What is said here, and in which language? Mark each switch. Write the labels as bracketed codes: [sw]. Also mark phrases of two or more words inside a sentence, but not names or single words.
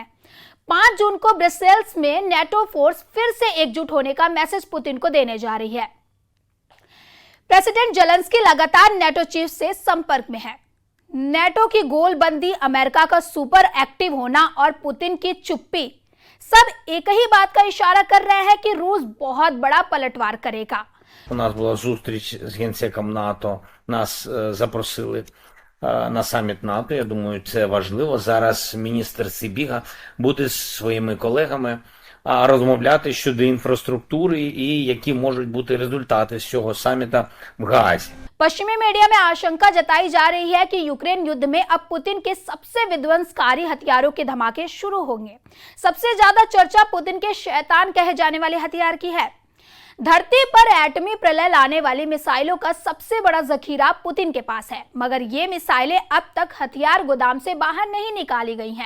[hi] 5 जून को ब्रसेल्स में नेटो फोर्स फिर से एकजुट होने का मैसेज पुतिन को देने जा रही है। प्रेसिडेंट जेलेंस्की लगातार नेटो चीफ से संपर्क में है। नेटो की गोलबंदी, अमेरिका का [en] super active [hi] होना और पुतिन की चुप्पी सब एक ही बात का इशारा कर रहे हैं कि रूस बहुत बड़ा पलटवार करेगा। [uk] У нас була зустріч з генсеком НАТО, нас запросили на саміт НАТО. Я думаю, це важливо. Зараз міністр Сибіга буде зі своїми колегами розмовляти щодо інфраструктури і які можуть бути результати з цього саміта в Гаазі. [hi] पश्चिमी मीडिया में आशंका जताई जा रही है कि यूक्रेन युद्ध में अब पुतिन के सबसे विध्वंसकारी हथियारों के धमाके शुरू होंगे। सबसे ज्यादा चर्चा पुतिन के शैतान कहे जाने वाले हथियार की है। धरती पर एटमी प्रलय लाने वाली मिसाइलों का सबसे बड़ा जखीरा पुतिन के पास है, मगर ये मिसाइलें अब तक हथियार गोदाम से बाहर नहीं निकाली गई हैं।